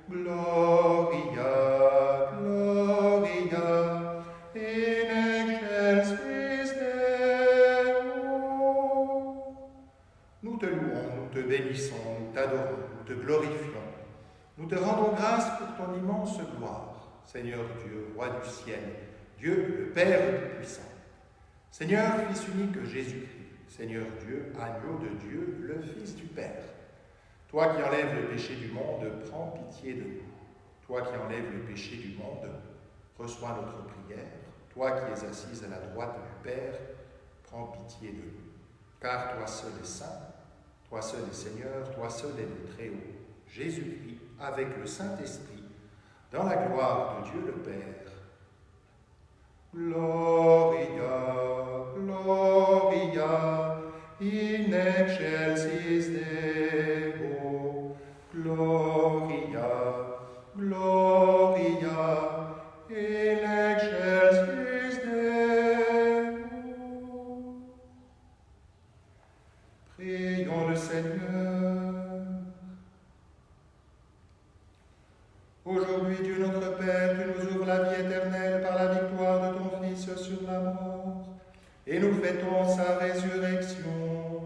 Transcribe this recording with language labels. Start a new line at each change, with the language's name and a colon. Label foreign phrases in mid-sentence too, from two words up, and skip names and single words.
Latin: Gloria, Gloria, in excelsis Deo.
French: Nous te louons, nous te bénissons, nous t'adorons, nous te glorifions. Nous te rendons grâce pour ton immense gloire, Seigneur Dieu, Roi du ciel, Dieu, le Père Tout-Puissant. Seigneur, Fils unique Jésus-Christ, Seigneur Dieu, agneau de Dieu, le Fils du Père. Toi qui enlèves le péché du monde, prends pitié de nous. Toi qui enlèves le péché du monde, reçois notre prière. Toi qui es assise à la droite du Père, prends pitié de nous. Car toi seul es saint, toi seul es Seigneur, toi seul es le Très-Haut, Jésus-Christ, avec le Saint-Esprit, dans la gloire de Dieu le Père.
Latin: Gloria, Gloria, in excelsis Deo. Gloria, Gloria, in excelsis Deo.
French: Prions le Seigneur. Aujourd'hui, Dieu notre Père, tu nous ouvres la vie éternelle par la victoire de ton Fils sur la mort, et nous fêtons sa résurrection.